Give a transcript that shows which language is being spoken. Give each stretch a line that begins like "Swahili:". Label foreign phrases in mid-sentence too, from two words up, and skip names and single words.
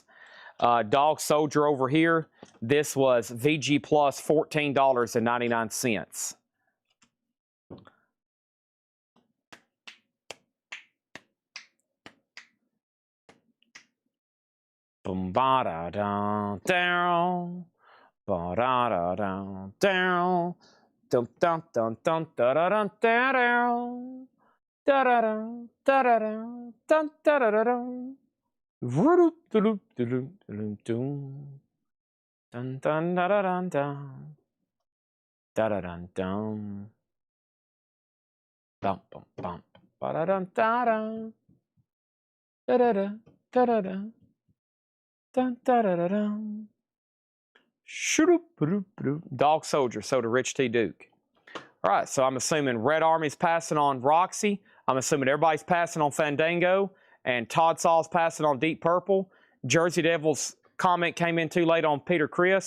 English: Dog Soldier over here, this was VG Plus $14.99. Boom ba da down down, ba da da down down, dum dum dum dum da da dum down, da da dum da da dum dum da da dum. Dun dun da da dun dun da da dun dun bum bum bum ba da dun da dun da da da da da dun dun da da da dun. Dog Soldier, so to Rich T. Duke. All right, so I'm assuming Red Army's passing on Roxy. I'm assuming everybody's passing on Fandango. And Todd Saw's passing on Deep Purple. Jersey Devil's comment came in too late on Peter Chris.